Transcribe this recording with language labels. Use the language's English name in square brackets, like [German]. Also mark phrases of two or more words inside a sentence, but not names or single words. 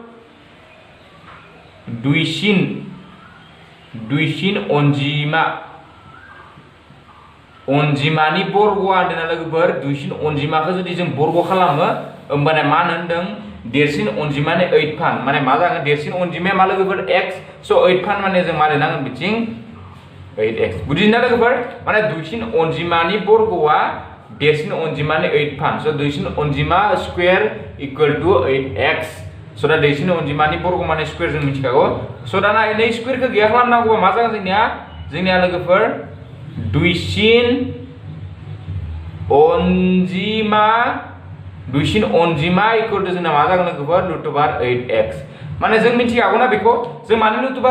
[Bodo] दुइसिन अनजिमानि बर्गआ होनदोंना लोगोफोर दुइसिन अनजिमाखौ जुदि जों बर्ग खालामो होमबाना मा होनदों देरसिन अनजिमानि 8 फान माने मा जागोन देरसिन अनजिमाया मा लोगोफोर x सो 8 फान माने जों मा लिरनांगोन बिथिं 8x बुजिना लोगोफोर माने दुइसिन अनजिमानि बर्गआ देरसिन अनजिमानि 8 फान सो दुइसिन अनजिमा [English] square equal to 8x [Bodo] सो दा देरसिन अनजिमानि बर्ग माने स्क्वायर जों मिथिखागौ सो दा नै स्क्वायरखौ गैया खालामनांगौबा मा जागोन जोंनिया लोगोफोर दुइसिन अनजिमा [English] equal to [Bodo] जोंना मा जागोन लोगोफोर [English] root over 8x [Bodo] माने जों मिथिखागौ ना बेखौ जों मानो [English] root over